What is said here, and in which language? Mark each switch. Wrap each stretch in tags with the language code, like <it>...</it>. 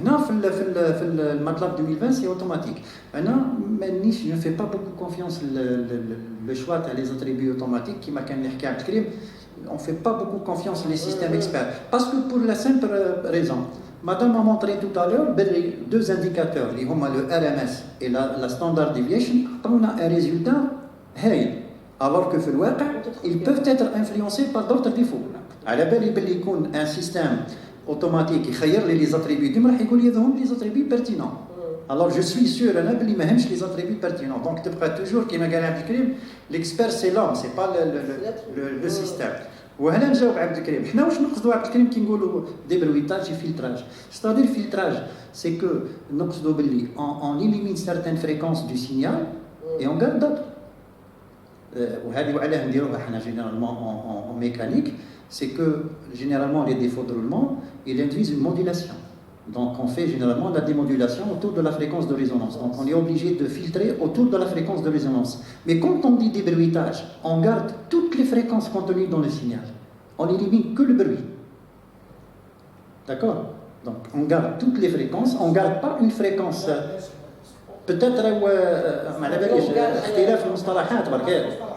<fr>Le MATLAB 2020, c'est automatique. Je ne fais pas beaucoup confiance le choix des attributs automatiques qui m'a on ne fait pas beaucoup confiance les systèmes experts. Parce que pour la simple raison, Madame a montré tout à l'heure deux indicateurs, le RMS et la Standard Deviation, on a un résultat</fr> <ar>هايل.</ar> <fr>Alors que</fr> <ar>في الواقع</ar> <fr>ils peuvent être influencés par d'autres défauts.</fr> <ar>على بالي باللي يكون</ar> <fr>un système automatique</fr> <ar>يخير لي</ar> <fr>les attributs</fr> <ar>ديما راح يقول لي هذوهم</ar> <fr>les attributs pertinents. Alors je suis sûr</fr> <ar>انا باللي ما همش</ar> <fr>les attributs pertinents. Donc</fr> <ar>تبقى</ar> <fr>toujours</fr> <ar>كيما قال عبد الكريم</ar> <fr>l'expert c'est l'homme, c'est pas le système.</fr> <ar>وهنا نجاوب عبد الكريم. حنا واش نقصدوا عبد الكريم كي نقولوا ديبرويتاج filtrage.</ar> <fr>C'est-à-dire filtrage, c'est que</fr> <ar>نقصدوا باللي</ar> <fr>on élimine certaines fréquences du signal et on garde d'autres.</fr> <ar>وهذه وعلاه نديروها حنا</ar> <fr>généralement en mécanique, c'est que généralement les défauts de roulement ils induisent une modulation. Donc on fait généralement la démodulation autour de la fréquence de résonance. Donc on est obligé de filtrer autour de la fréquence de résonance. Mais quand on dit débruitage, on garde toutes les fréquences contenues dans le signal. On élimine que le bruit. D'accord? Donc on garde toutes les fréquences, on ne garde pas une fréquence. Peut-être</fr> <ar>ما على باليش اختلاف المصطلحات برك.</ar>